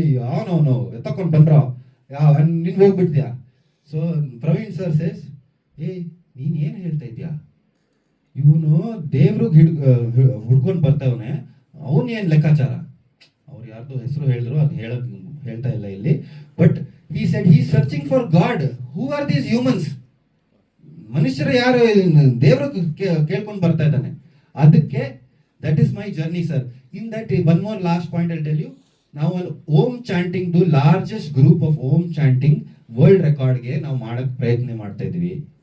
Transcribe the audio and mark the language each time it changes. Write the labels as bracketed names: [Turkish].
[Kannada] ಅವನವನು ಎತ್ತಕೊಂಡ್ ಬಂದ್ರ ನಿನ್ ಹೋಗ್ಬಿಡ್ತೀಯಾ. So Praveen sir says, ನೀನ್ ಏನ್ ಹೇಳ್ತಾ ಇದ್ಯಾ, ಇವನು ದೇವ್ರಿಗೆ ಹುಡ್ಕೊಂಡ್ ಬರ್ತವನೆ, ಅವನ್ ಏನ್ ಲೆಕ್ಕಾಚಾರ. ಅವ್ರು ಯಾರ್ದು ಹೆಸರು ಹೇಳಿದ್ರು, ಅದು ಹೇಳ್ತಾ ಇಲ್ಲ ಇಲ್ಲಿ. [English] But he said he is searching for God. Who are these humans? [Kannada] ಮನುಷ್ಯರು ಯಾರು, ದೇವರು ಕೇಳ್ಕೊಂಡು ಬರ್ತಾ ಇದ್ದಾನೆ. ಅದಕ್ಕೆ [English] That is my journey sir. In that one more last point I tell you, ನಾವು Om chanting the largest group of Om chanting world ರೆಕಾರ್ಡ್ಗೆ [Kannada] ನಾವು ಮಾಡಕ್ ಪ್ರಯತ್ನ ಮಾಡ್ತಾ ಇದೀವಿ.